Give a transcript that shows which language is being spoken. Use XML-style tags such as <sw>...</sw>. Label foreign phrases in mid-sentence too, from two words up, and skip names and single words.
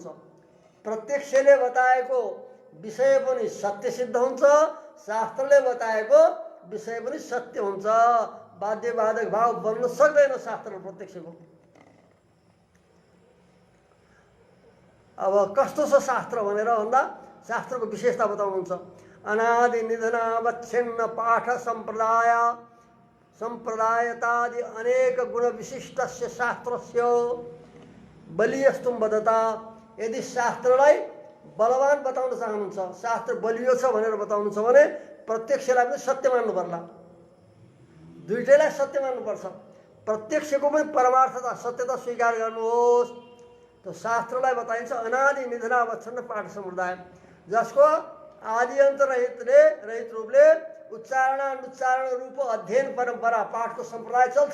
<ne>प्रत्यक्षले बताएको विषय पनि सत्य सिद्ध हुन्छ, शास्त्रले बताएको विषय पनि सत्य हुन्छ। बाध्यबाधक भाव बन्न सक्दैन शास्त्र र प्रत्यक्षको। अब कस्तो छ शास्त्र भनेर भन्दा शास्त्रको विशेषता बताउनुहुन्छ।</ne> <sa>अनादि निधनावच्छिन्न पाठ संप्रदायतादि अनेक गुण विशिष्टस्य शास्त्रस्य बलियस्तुम वदता।</sa> <ne>यदि शास्त्रलाई बलवान बताउन चाहनुहुन्छ, शास्त्र बलियो छ भनेर बताउनुहुन्छ भने प्रत्यक्षलाई पनि सत्य मान्नु पर्ला। दुईटैलाई सत्य मान्नुपर्छ। प्रत्यक्षको पनि परमार्थता सत्यता स्वीकार गर्नुहोस्। तो शास्त्रलाई बताइन्छ</ne> <sa>अनादि निधनावच्छिन्न पाठ सम्प्रदाय,</sa> <ne>जसको आदि अन्त रहित रूपले उच्चारण अनुच्चारण रूप अध्ययन परम्परा पाठको सम्प्रदाय चल्छ।</ne>